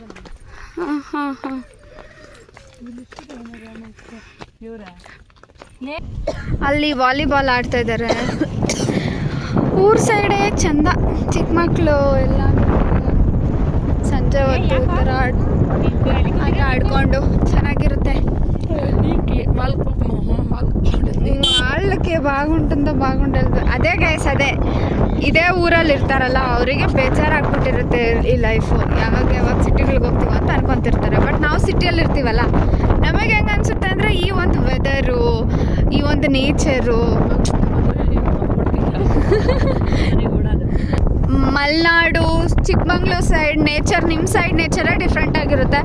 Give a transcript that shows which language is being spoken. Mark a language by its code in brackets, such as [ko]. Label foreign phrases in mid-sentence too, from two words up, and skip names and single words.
[kn] ಹಾಂ. ಅಲ್ಲಿ ವಾಲಿಬಾಲ್ ಆಡ್ತಾ ಇದ್ದಾರೆ. ಊರ್ ಸೈಡೇ ಚಂದ, ಚಿಕ್ಕ ಮಕ್ಕಳು ಎಲ್ಲ ಸಂಜೆ ಹೊತ್ತು ಈ ಥರ ಆಟ ಆಡ್ಕೊಂಡು ಚೆನ್ನಾಗಿರುತ್ತೆ. [te] వాళ్ళకి బాగుంటుందో [kn] బాಗುಂಟಲ್ದು ಅದೇ ಗೈಸ್ ಅದೇ ಇದೇ ಊರಲ್ಲಿ ಇರ್ತಾರಲ್ಲ ಅವರಿಗೆ ಬೇಜಾರಾಗ್ಬಿಟ್ಟಿರುತ್ತೆ ಈ ಲೈಫು. ಯಾವಾಗ ಸಿಟಿಗಳಿಗೆ ಹೋಗ್ತೀವಿ ಅಂತ ಅನ್ಕೊತಿರ್ತಾರೆ. ಬಟ್ ನಾವು ಸಿಟಿಯಲ್ಲಿ ಇರ್ತೀವಲ್ಲ, ನಮಗೆ ಹೆಂಗೆ ಅನಿಸುತ್ತೆ ಅಂದರೆ ಈ ಒಂದು ವೆದರು, ಈ ಒಂದು ನೇಚರು, ಮಲೆನಾಡು, ಚಿಕ್ಕಮಂಗ್ಳೂರು [en] side nature, [kn] ನಿಮ್ಮ [en] side nature different [kn] ಆಗಿರುತ್ತೆ.